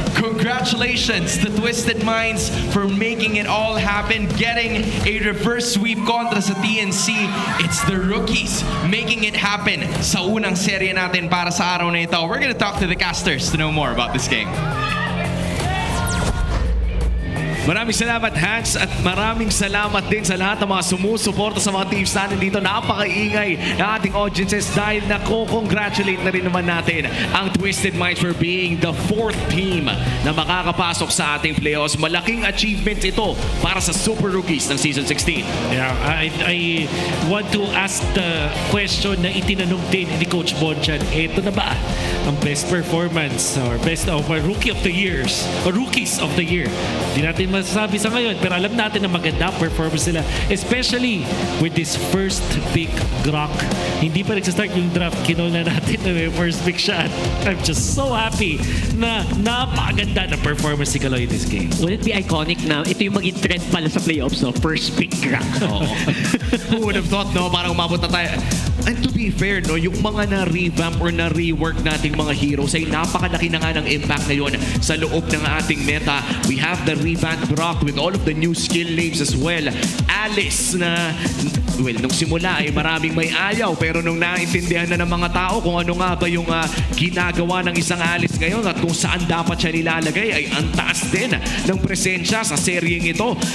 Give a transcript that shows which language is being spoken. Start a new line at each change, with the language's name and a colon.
English: Congratulations to Twisted Minds for making it all happen, getting a reverse sweep
Filipino: kontra sa TNC.
English: It's the rookies making it happen
Filipino: sa unang serye natin para sa araw na ito.
English: We're gonna talk to the casters to know more about this game.
Filipino: Maraming salamat, Hans, at maraming salamat din sa lahat ng mga sumusuporta sa mga teams natin dito. Napakaingay ng ating audiences dahil nako-congratulate na rin naman natin ang Twisted Minds
English: for being the 4th team
Filipino: na makakapasok sa ating playoffs. Malaking achievement ito para sa Super Rookies ng Season 16.
English: Yeah, I want to ask the question
Filipino: na itinanong din ni Coach Bonchan.
English: Ito na ba ang best performance or best of Rookie of the Years or Rookies of the Year?
Filipino: Di natin masasabi sa ngayon. Pero alam natin na maganda ang performance nila.
English: Especially with this first pick, Grok.
Filipino: Hindi pa nagsastart yung draft. Kinol na natin na may first pick siya.
English: I'm just so happy
Filipino: na napakaganda na performance ni Kaloy
English: in this game. Will it be iconic
Filipino: na ito yung maging trend pala sa playoffs,
English: no? First pick Grok. Who would have thought, no?
Filipino: Parang umabot na tayo.
English: And to be fair,
Filipino: no, yung mga na-revamp or na-rework nating mga heroes ay napakalaki na nga ng impact ngayon sa loob ng ating meta.
English: We have the revamped Brock with all of the new skill names as well.
Filipino: Alice na, well, nung simula ay maraming may ayaw, pero nung naintindihan na ng mga tao kung ano nga ba yung ginagawa ng isang Alice ngayon at kung saan dapat siya nilalagay, ay ang taas din ng presensya sa seryeng ito.